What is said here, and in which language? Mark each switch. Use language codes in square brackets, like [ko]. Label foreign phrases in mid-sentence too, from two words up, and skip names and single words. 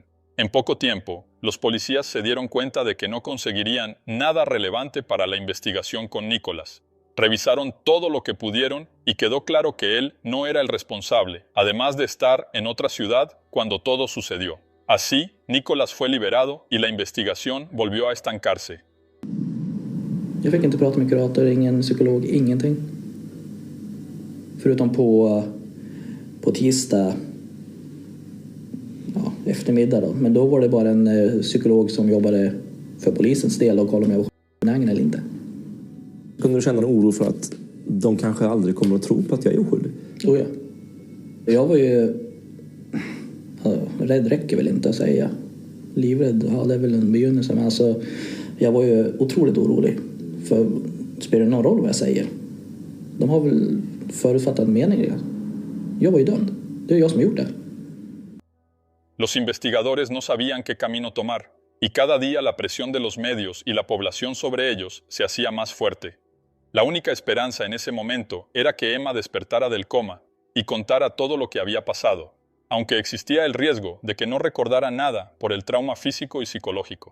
[es] En poco tiempo, los policías se dieron cuenta de que no conseguirían nada relevante para la investigación con Nicholas. Revisaron todo lo que pudieron y quedó claro que él no era el responsable, además de estar en otra ciudad cuando todo sucedió. Así, Nicholas fue liberado y la investigación volvió a estancarse. [sv] Jag fick inte prata med kurator, ingen psykolog, ingenting. Förutom på tisdag eftermiddag då. Men då var det bara en psykolog som jobbade för polisens del och kolla om jag var benägen eller inte. Kunde du känna en oro för att de kanske aldrig kommer att tro på att jag är oskyldig? Oh ja. Jag var ju... rädd räcker väl inte att säga. Livrädd, ja, det är väl en begynnelse. Men alltså, jag var ju otroligt orolig. För spelar det någon roll vad jag säger? De har väl förutfattat mening. Jag var ju dömd. Det är jag som har gjort det. [es] Los investigadores no sabían qué camino tomar, y cada día la presión de los medios y la población sobre ellos se hacía más fuerte. La única esperanza en ese momento era que Emma despertara del coma y contara todo lo que había pasado, aunque existía el riesgo de que no recordara nada por el trauma físico y psicológico.